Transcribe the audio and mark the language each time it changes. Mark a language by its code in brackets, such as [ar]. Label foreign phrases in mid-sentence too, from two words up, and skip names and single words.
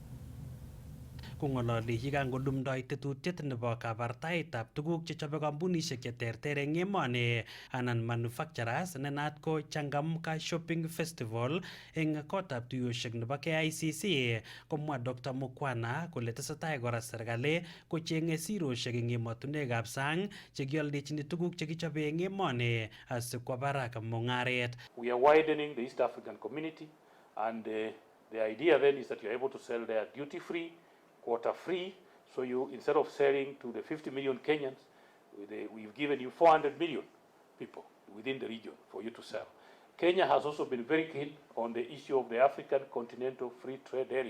[kln] Kong'ololi yekangodumdoi tetutiet nebo kabartaetab tuguk chechobe kampunishek cheterter eng emoni anan manufacturers ne naat ko Changamka Shopping Festival eng kotab tuyoshek nebo KICC, komwa Dr. Mukwana kole tesetai kora serikali kocheng'e siroshek eng emotunwekab sang chekioldechini tuguk chekichobe eng emoni asikwo barak mung'aret. [en] We are widening the East African community, and the idea then is that you are able to sell there duty free, quota free. So you, instead of selling to the 50 million Kenyans, we've given you 400 million people within the region for you to sell. Kenya has also been very keen on the issue of the African Continental Free Trade Area.